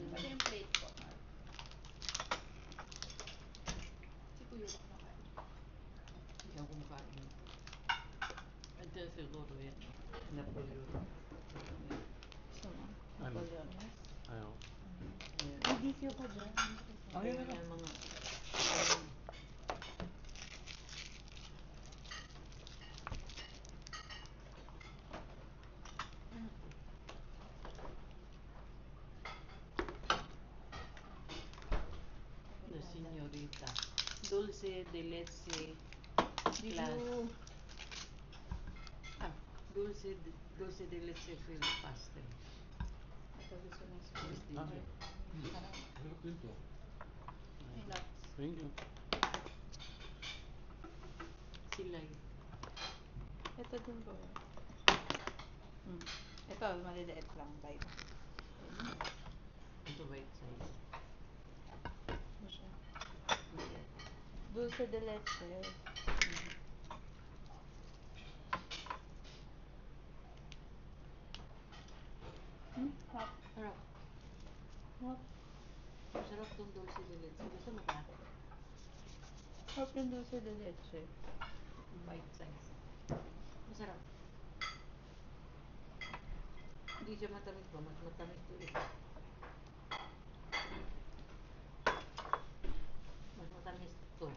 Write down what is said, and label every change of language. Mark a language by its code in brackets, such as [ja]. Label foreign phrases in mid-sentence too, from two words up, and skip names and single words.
[tl] Ano yung plate ko? Si Kuya na kain. Ikaw kumakain. Andiyan siguro yan. Napoleon. Gusto mo? Ano? Napoleones? Ayaw. May DQ pa dyan. Okay na yan mga... La Señorita. Dulce de leche. Class. Ah, dulce de leche filled pastel. Ito gusto ng [en] Yes, sweet. [tl] din Okay. yun. Sarap din to. May nuts. [en] Thank you. [tl] Silay. Ito din po. Ito, maliliit lang. Bite. Ito [en] white size. [tl] Ano siya? Maliit. Dulce de leche. Hot. Sarap. Hot. Masarap tong dulce de leche. Gusto mo ba? Hot yung dulce de leche. [en] White size. Masarap. [tl] Hindi siya matamis ba? Mas matamis to ito. Mas matamis